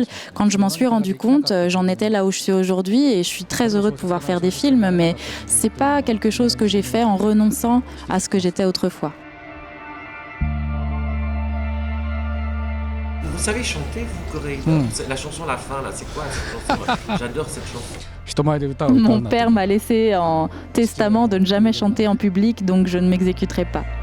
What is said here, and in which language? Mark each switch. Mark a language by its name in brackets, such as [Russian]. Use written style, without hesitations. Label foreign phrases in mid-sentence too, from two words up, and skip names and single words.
[French] Quand je m'en suis rendu compte, j'en étais là où je suis aujourd'hui et je suis très heureux de pouvoir faire des films, mais c'est pas quelque chose que j'ai fait en renonçant à ce que j'étais autrefois. Vous savez chanter, vous, Corée? La chanson à la fin, là, c'est quoi cette chanson? J'adore cette chanson. [Japanese] 人前で歌う歌う [French] Mon [Japanese] なんて [French] père m'a laissé en testament de ne jamais chanter en public, donc je ne m'exécuterai pas.